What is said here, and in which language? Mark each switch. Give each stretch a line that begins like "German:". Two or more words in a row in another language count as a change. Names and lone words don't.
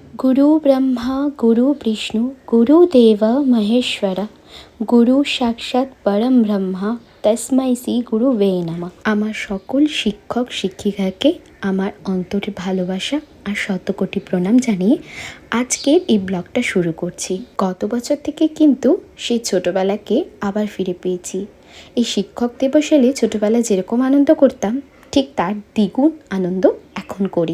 Sanskrit: गुरु ब्रह्मा गुरु विष्णु गुरुदेव महेश्वर गुरु साक्षाৎ परम ब्रह्मा तस्मै শ্রী গুরুবে নমঃ।
Bangla: আমার সকল শিক্ষক শিক্ষিকাকে আমার অন্তরের ভালোবাসা আর শতকোটি প্রণাম জানিয়ে আজকের এই ব্লগটা শুরু করছি। গত বছর থেকে কিন্তু সেই ছোটবেলাকে আবার ফিরে পেয়েছি। এই শিক্ষক দিবস এলে ছোটবেলায় যেরকম আনন্দ করতাম ঠিক তার দ্বিগুণ আনন্দ এখন করি।